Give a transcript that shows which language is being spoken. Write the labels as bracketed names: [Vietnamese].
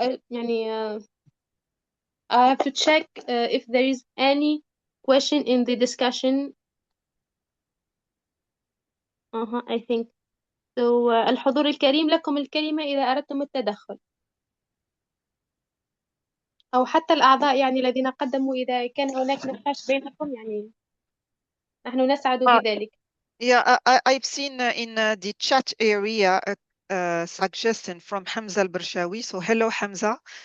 [English] يعني I have to check if there is any question in the discussion. I think so. [Arabic] الحضور الكريم، لكم الكلمة إذا أردتم التدخل، أو حتى الأعضاء يعني الذين قدموا إذا كان هناك نقاش بينكم، يعني نحن نسعد بذلك. [English] Yeah, I've seen in the chat area a suggestion from Hamza al-Bershawi. So hello, Hamza.